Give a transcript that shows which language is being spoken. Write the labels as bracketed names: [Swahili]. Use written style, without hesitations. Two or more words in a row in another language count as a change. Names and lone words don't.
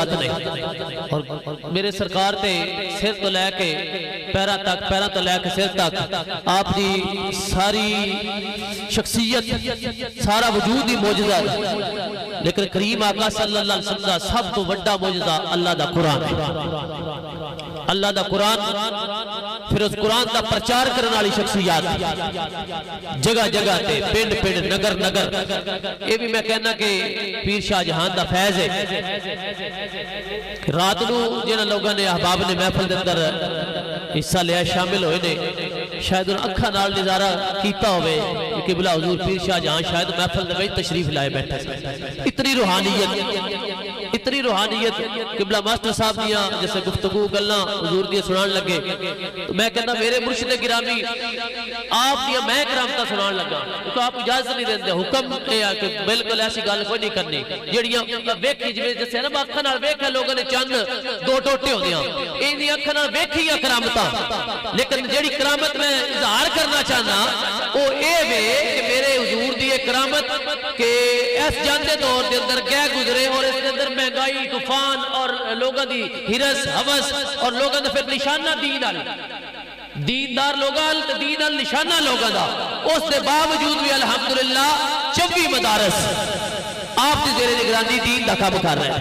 [Punjabi] معجزات نے اور میرے سرکار تے سر تو لے کے پیرا تک، پیرا تو لے کے سر تک آپ دی ساری شخصیت، سارا وجود ہی معجزہ ہے، لیکن کریم آقا [Arabic] صلی اللہ علیہ وسلم [Punjabi] دا سب تو بڑا معجزہ اللہ دا قرآن ہے۔ اللہ دا قرآن، پھر اس قرآن دا پرچار کرنے والی شخصیات جگہ جگہ تے، پنڈ پنڈ، نگر نگر۔ یہ بھی میں کہنا کہ پیر شاہ جہان دا فیض ہے۔ رات نو جنہاں لوگوں نے احباب نے محفل دے اندر حصہ لیا، شامل ہوئے نے، شاید ان اکھا نال نظارہ کیتا ہوئے کہ قبلہ حضور پیر شاہ جہاں شاید محفل دے وچ تشریف لائے بیٹھے سے۔ اتنی روحانیت، اتنی روحانیت قبلہ ماسٹر صاحب دیاں جیسے گفتگو گلنا حضور دیاں سنان لگے تو میں کہنا میرے مرشد گرامی آپ دیاں میں کرامتا سنان لگا تو آپ اجازت نہیں دیندے، حکم اے کہ بالکل ایسی گل کوئی نہیں کرنی جڑیاں ویکھی جیسے نا اکھاں نال ویکھیا لوگوں نے چند دو ٹوٹے ہوندیاں ایندی اکھاں نال ویکھیاں کرامتاں، لیکن جڑی کرامت میں اظہار کرنا چاہنا وہ اے وے کہ میرے حضور دی کرامت کہ اس جاندے دور دے اندر گئے گزرے اور اس کے اندر مہنگائی، طوفان اور لوگوں دی ہرس حوث اور لوگوں نے پھر نشانہ دین آل دیندار لوگاں دین آل نشانہ لوگاں دا، اس دے باوجود بھی الحمدللہ 24 مدارس آپ دی زیر نگرانی دین دا کام [Urdu] کر رہے ہیں۔